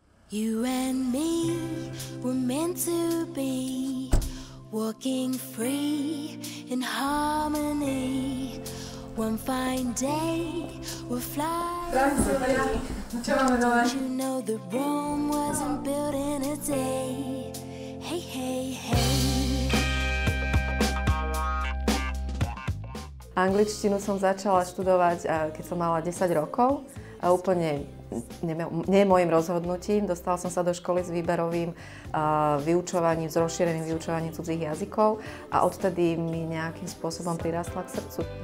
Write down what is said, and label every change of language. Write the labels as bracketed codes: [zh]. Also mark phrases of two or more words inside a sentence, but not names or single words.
[en] You and me were meant to be, walking free in harmony. One fine day we'll fly away. You know that Rome wasn't built in a day. Hey, hey, hey. [sk] Angličtinu som začala študovať, keď som mala 10 rokov. A úplne nie mojím rozhodnutím. Dostala som sa do školy s výberovým vyučovaním, s rozšíreným vyučovaním cudzích jazykov a odtedy mi nejakým spôsobom prirastla k srdcu.